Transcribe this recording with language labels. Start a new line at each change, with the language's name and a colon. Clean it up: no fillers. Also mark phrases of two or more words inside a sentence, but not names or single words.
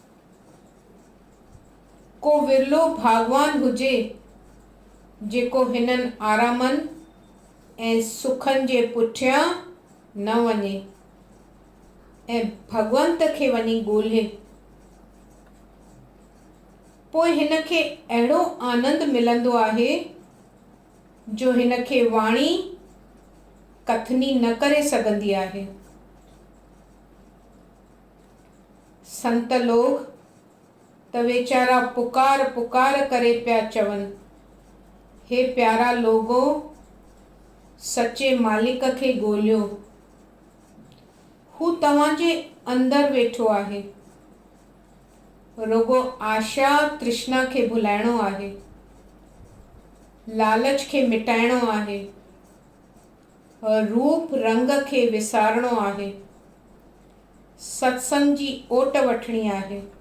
Sindhi: को विरलो भागवान हुजे जेको हिननि आरामनि ऐं सुखनि जे पुठियां न वञे ऐं भगवंत खे वञी ॻोल्हे। पोइ हिन खे अहिड़ो आनंद मिलंदो आहे जो हिन खे वाणी कथनी न करे सघंदी आहे। संत लोग त वेचारा पुकार पुकार करे पिया चवनि, हे प्यारा लोगो, सचे मालिक खे ॻोल्हियो। हू तव्हांजे अंदरि वेठो आहे। रुगो आशा तृष्णा खे भुलाइणो आहे, लालच खे मिटाइणो आहे, रूप रंग खे विसारणो आहे, सत्संग जी ओट वठणी आहे।